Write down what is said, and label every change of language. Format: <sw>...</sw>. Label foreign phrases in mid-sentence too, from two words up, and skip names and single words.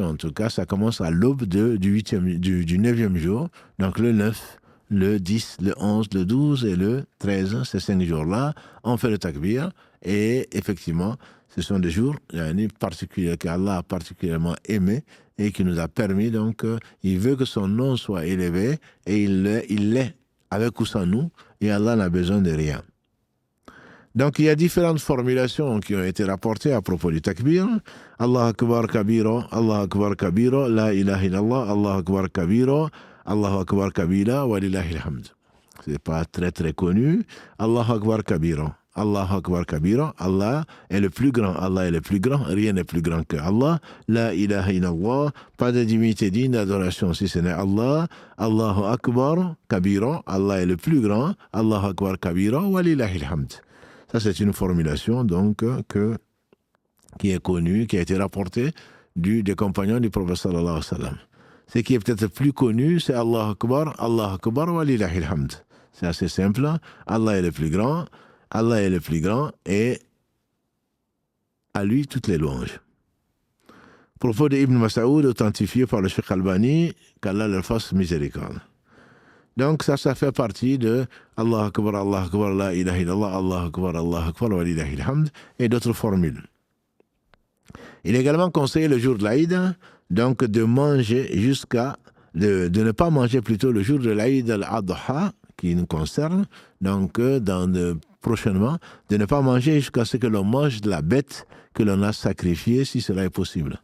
<fr>en tout cas, ça commence à l'aube du 9e jour, donc le 9, le 10, le 11, le 12 et le 13, ces 5 jours-là, on fait le takbir et effectivement, ce sont des jours particuliers qu'Allah a particulièrement aimés et qui nous a permis, donc, il veut que son nom soit élevé et il l'est avec ou sans nous et Allah n'a besoin de rien. Donc, il y a différentes formulations qui ont été rapportées à propos du takbir.</fr> <ar>الله أكبر كبيرا لا إله إلا الله الله أكبر كبيرا الله أكبر كبيرا ولله الحمد.</ar> <fr>C'est pas très très connu.</fr> <ar>الله أكبر كبيرا الله أكبر كبيرا.</ar> <fr>Allah est le plus grand. Allah est le plus grand. Rien n'est plus grand que Allah.</fr> <ar>لا إله إلا الله.</ar> <fr>Pas de divinité digne d'adoration si ce n'est Allah.</fr> <ar>الله أكبر كبيرا.</ar> <fr>Allah est le plus grand.</fr> <ar>الله أكبر كبيرا ولله الحمد.</ar> <fr>Ça, c'est une formulation donc qui est connue, qui a été rapportée des compagnons du prophète</fr> <ar>صلى الله عليه وسلم.</ar> <fr>Ce qui est peut-être plus connu, c'est</fr> <ar>الله أكبر ولله الحمد.</ar> <fr>C'est assez simple. Allah est le plus grand. Allah est le plus grand et à lui toutes les louanges. Propos d'Ibn Mas'oud authentifié par le Cheikh Albani, qu'Allah leur fasse miséricorde. Donc ça fait partie de</fr> <ar>الله أكبر لا إله إلا الله الله أكبر, ولله الحمد</ar> <fr>et d'autres formules. Il est également conseillé le jour de l'Aïd, donc de manger de ne pas manger plutôt le jour de l'Aïd al-Adha, qui nous concerne, donc prochainement, de ne pas manger jusqu'à ce que l'on mange de la bête que l'on a sacrifiée, si cela est possible.</fr>